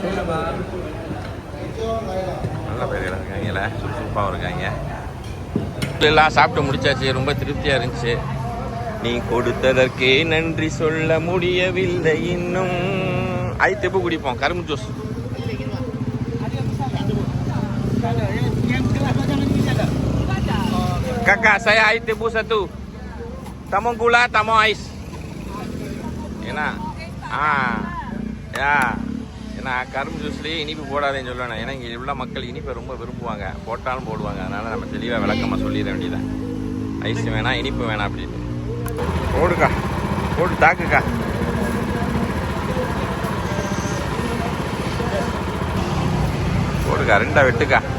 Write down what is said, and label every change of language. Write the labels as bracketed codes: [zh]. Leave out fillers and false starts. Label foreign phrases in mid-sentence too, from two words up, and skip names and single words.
[ta] நல்ல பேர் இருக்காங்கல்ல, சுறுசுறுப்பாகவும் இருக்காங்க. எல்லாம் சாப்பிட்டு முடிச்சாச்சு. ரொம்ப திருப்தியாக இருந்துச்சு. நீ கொடுத்ததற்கே நன்றி சொல்ல முடியவில்லை இன்னும். ஐத்தெப்பு குடிப்போம். கரும்பு ஜூஸ். [ms] Kakak, saya air tebu 1. Tamong gula, tamong ais. Enak. Ya. [ta] ஏன்னா கரும்பு ஜூஸ்லேயே இனிப்பு போடாதேன்னு சொல்லணும். ஏன்னா இங்கே உள்ள மக்கள் இனிப்பை ரொம்ப விரும்புவாங்க. போட்டாலும் போடுவாங்க. அதனால் நம்ம தெளிவாக விளக்கமாக சொல்லிட வேண்டியதான். ஐஸ் வேணாம், இனிப்பு வேணாம் அப்படின்னு. போடுக்கா, போட்டு தாக்குக்கா. போடுக்கா, 2 வெட்டுக்கா.